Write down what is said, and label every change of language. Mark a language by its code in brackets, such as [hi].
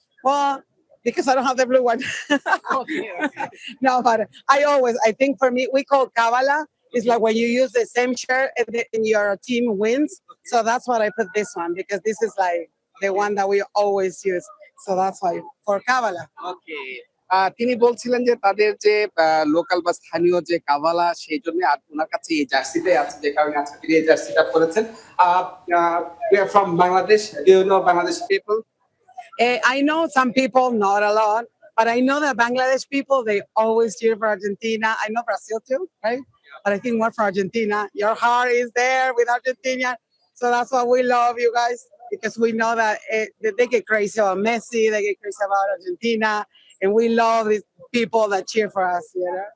[en] Well, because I don't have the blue one. Okay. No, but I think for me, we call Kavala. It's like when you use the same shirt and your team wins. So that's why I put this one, because this is like the one that we always use. So that's why for Kavala. Okay. [bn] তিনি বলছিলেন যে তাদের যে local বা স্থানীয় যে কাভালা, সেই জন্য আর ওনার কাছে এই জার্সিটাই আছে, যে কারণে আজকে তিনি এই জার্সিটা পরেছেন। [en] We are from Bangladesh. Do you know Bangladesh people? I know some people, not a lot, but I know that Bangladesh people, they always cheer for Argentina. I know Brazil too, right? But I think more for Argentina. Your heart is there with Argentina. So that's why we love you guys, because we know that they get crazy about Messi, they get crazy about Argentina, and we love these people that cheer for us, you know?